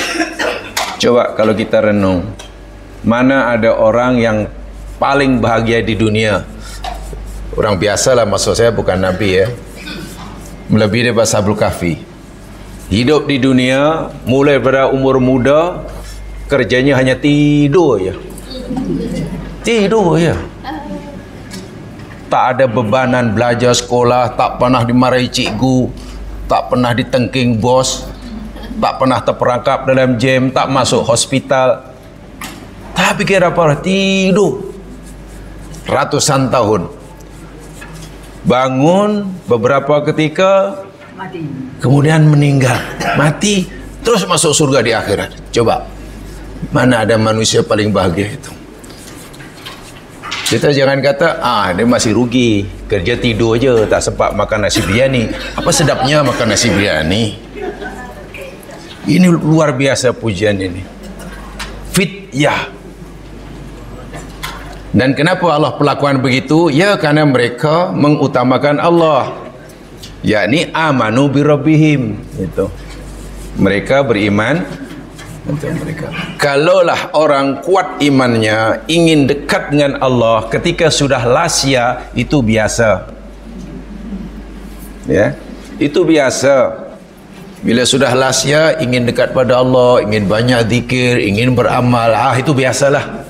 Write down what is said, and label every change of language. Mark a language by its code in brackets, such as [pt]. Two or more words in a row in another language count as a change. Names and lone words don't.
[ms] Coba kalau kita renung, mana ada orang yang paling bahagia di dunia? Orang biasa lah, maksud saya bukan Nabi ya. Melebihi daripada Ashabul Kahfi. Hidup di dunia, mulai pada umur muda, kerjanya hanya tidur ya. Tidur ya. Tak ada bebanan belajar sekolah, tak pernah dimarahi cikgu, tak pernah ditengking bos, tak pernah terperangkap dalam jam, tak masuk hospital. Tak fikir apa, tidur ratusan tahun. Bangun beberapa ketika, mati. Kemudian meninggal, mati, terus masuk surga di akhirat. Coba, mana ada manusia paling bahagia itu? Kita jangan kata, dia masih rugi, kerja tidur aja, tak sempat makan nasi biryani. Apa sedapnya makan nasi biryani? Ini luar biasa pujian ini. Fityah. Dan kenapa Allah perlakuan begitu? Ya, karena mereka mengutamakan Allah. [ar] Yakni آمنوا بربهم. [ms] Itu. Mereka beriman untuk mereka. Kalaulah orang kuat imannya, ingin dekat dengan Allah, ketika sudah lasya, itu biasa. Ya, itu biasa. Bila sudah lasya, ingin dekat pada Allah, ingin banyak zikir, ingin beramal, itu biasalah.